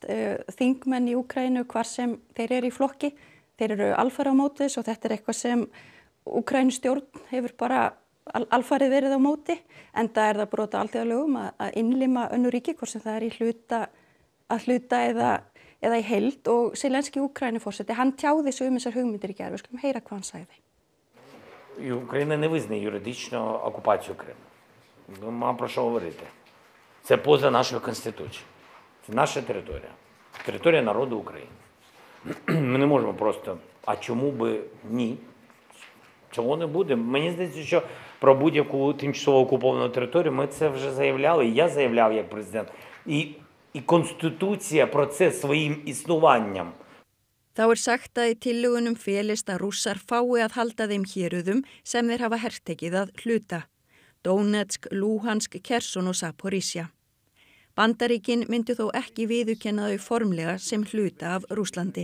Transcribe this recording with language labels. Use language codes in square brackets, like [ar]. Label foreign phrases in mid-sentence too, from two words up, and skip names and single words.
[is] Þingmenn í Úkraínu hvar sem þeir eru í flokki, þeir eru alfarið á móti þess og þetta er eitthvað sem Úkrænustjórn hefur bara alfarið verið á móti, enda það brot á alþjóðalögum að innlima önnur ríki, hvort sem það í hluta eða í heild, og Zelenský Úkraínuforseti, hann tjáði sig þessar hugmyndir í gær. Við skulum heyra hvað hann sagði. [uk] Україна не визнає юридично окупацію Криму. Нема про що говорити. Це поза нашою Конституцією. Це наша територія. Територія народу України. Ми не можемо просто, а чому би ні? Чого не буде? Мені здається, що про будь-яку тимчасово окуповану територію ми це вже заявляли, і я заявляв як президент. І Конституція про це своїм існуванням. [is] Þá sagt að í tillögunum felist að Rússar fái að halda þeim héruðum sem þeir hafa hertekið að hluta. Donetsk, Luhansk, Kherson og Zaporizhia. Bandaríkin myndu þó ekki viðurkenna þau formlega sem hluta af Rússlandi.